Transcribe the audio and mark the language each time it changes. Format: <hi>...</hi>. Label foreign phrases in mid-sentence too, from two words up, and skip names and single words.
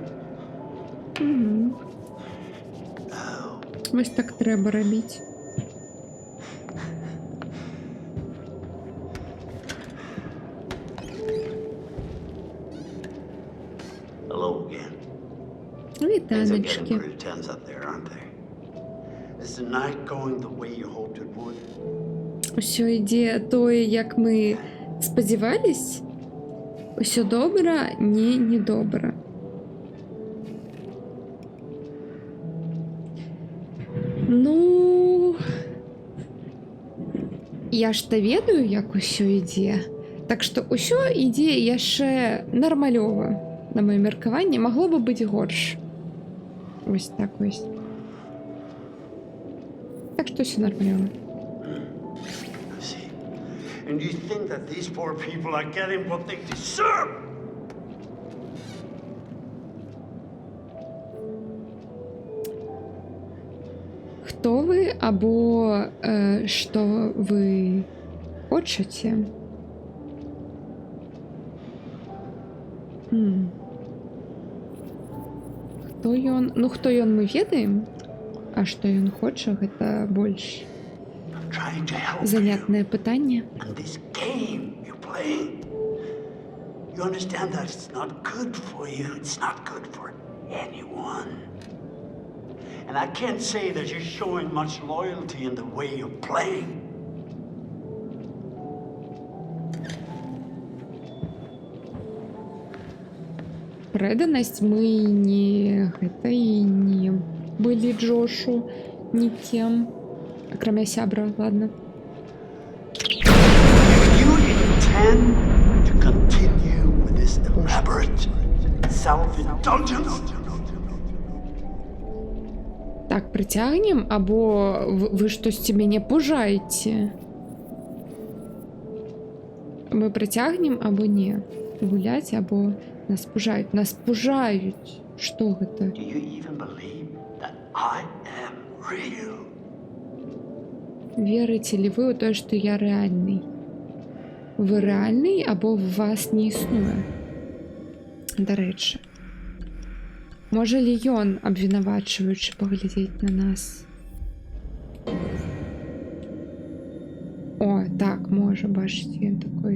<uk>Угу. Ось так треба робити.</uk> <en>Hello again. Things are getting</en> <uk>Вітаночки.</uk> <en>pretty tense up there, aren't they? Is the night going the way you hoped it would?</en> <uk>Усьо йде тое, як ми сподівались. Усьо добре, ні, не добре.</uk> <be>Ну, я ж та ведаю, як усё ідзе. Так што усё ідзе яшчэ нармалёва. На маё меркаванне магло бы быць горш.</be> <uk>Ось так ось.</uk> <be>Так што усё нармалёва.</be> <en>I see. And you think that these poor people are getting what they deserve?</en> <uk>Хто ви або що ви хочете?</uk> <be>Хто ён? Ну, хто ён мы ведаем, а што ён хоча, гэта больш</be> <en>Trying to help you.</en> <be>занятнае пытанне.</be> <en>And this game you're playing, you understand that it's not good for you. It's not good for anyone. And I can't say that you're showing much loyalty in the way you're playing.</en> <be>Преданасць мы не гэта і не былі Джошу нікем, акрамя сябра, ладно.</be> <en>You intend to continue with this elaborate self-indulgence?</en> <be>Так, прыцягнем, або вы штосьці мяне пужаеце? Мы прыцягнем, або не? Гуляць, або нас пужаюць? Нас пужаюць! Што гэта?</be> <en>Do you even believe that I am real?</en> <be>Верыце ли вы ў тое, што я рэальны? Вы рэальны, або вас не існуе? Дарэчы. Можа ли ён, абвінавачваючы, паглядзець на нас? О, так, можа, бачыце, ён такой.</be>